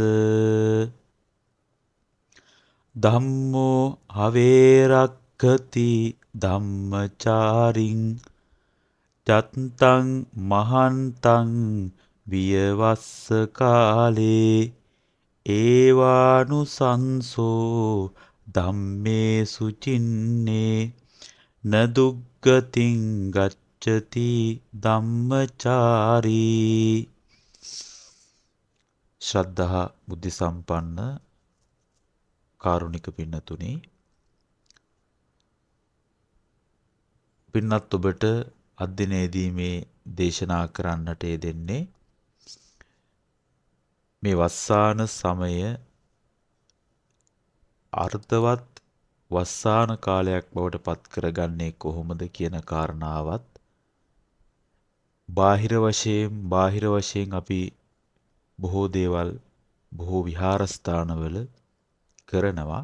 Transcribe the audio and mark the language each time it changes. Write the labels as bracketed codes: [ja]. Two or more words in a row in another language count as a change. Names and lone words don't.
[pi] ධම්මෝ හවේරක්ඛති ධම්මචාරින් චත්තං මහන්තං වියවස්ස කාලේ ඒවානුසංසෝ ධම්මේසු චින්නේ නදුග්ගතින් ගච්ඡති [si] ධම්මචාරී ශ්‍රද්ධා බුද්ධ සම්පන්න කාරුණික පින්නතුනි පින්නත් ඔබට අධ්‍යයනයේදී මේ දේශනා කරන්නට යෙදෙන්නේ මේ වස්සාන සමය අර්ථවත් වස්සාන කාලයක් බවට පත් කරගන්නේ කොහොමද කියන කාරණාවත් බාහිර වශයෙන් අපි බොහෝ දේවල් බොහෝ විහාරස්ථානවල කරනවා.